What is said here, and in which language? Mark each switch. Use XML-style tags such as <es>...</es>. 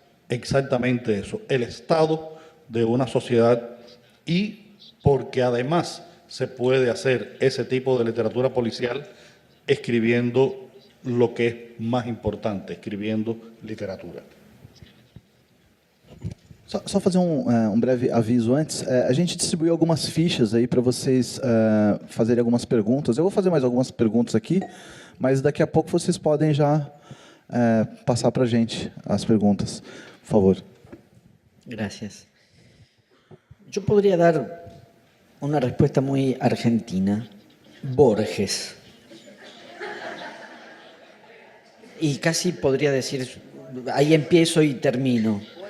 <es>exactamente eso, el estado de una sociedad, y porque además se puede hacer ese tipo de literatura policial escribiendo lo que es más importante, escribiendo literatura.</es> <pt>Só fazer um breve aviso antes. A gente distribuiu algumas fichas aí para vocês fazerem algumas perguntas. Eu vou fazer mais algumas perguntas aqui, mas daqui a pouco vocês podem já passar para a gente as perguntas. Por favor.</pt> <es>Gracias. Yo podría dar una respuesta muy argentina. Borges. Y casi podría decir, ahí empiezo y termino.</es>